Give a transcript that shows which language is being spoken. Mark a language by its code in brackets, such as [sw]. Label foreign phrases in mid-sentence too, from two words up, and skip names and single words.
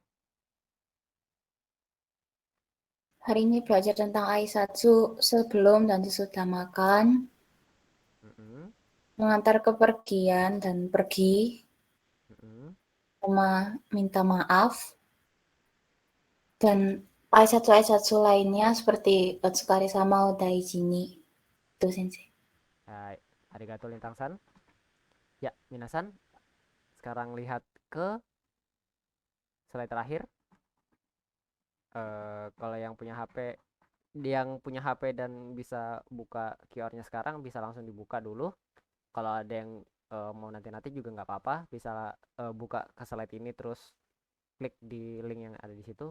[id] Hari ini belajar tentang Aisatsu sebelum dan sesudah makan, Mm-mm, mengantar kepergian dan pergi, mm-mm. sama minta maaf, dan Aisatsu lainnya seperti Otsukare sama Odaijini. Itu sensei. [ja] はい、ありがとうリンタンさん. [id] Ya, minasan. Sekarang lihat ke slide terakhir. Kalau yang punya HP dan bisa buka QR-nya sekarang bisa langsung dibuka dulu. Kalau ada yang mau nanti juga nggak apa-apa, bisa buka ke slide ini terus klik di link yang ada di situ.